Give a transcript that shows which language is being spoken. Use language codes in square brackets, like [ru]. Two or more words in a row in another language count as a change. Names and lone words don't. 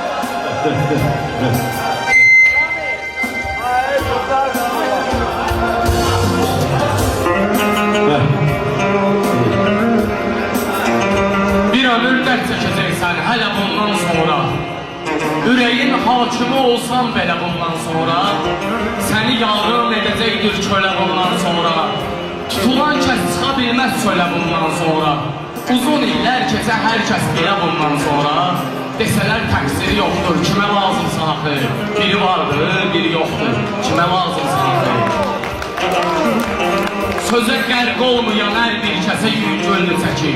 [tr] Bir ömür dert çekeceksen hele bundan sonra. Yüreğin hakimi olsan belə bundan sonra. Seni yarım edecektir köle bundan sonra. [az] Tutulan kəs çıxa bilməz çölə bundan sonra. Uzun iller keçə hər kəs belə bundan sonra. Desələr təqsiri yoxdur, kimə lazımsa axı. Biri vardır, biri yoxdur, kimə lazımsa axı. Sözə qərq olmayan hər bir kəsə yüngülünü çəkir.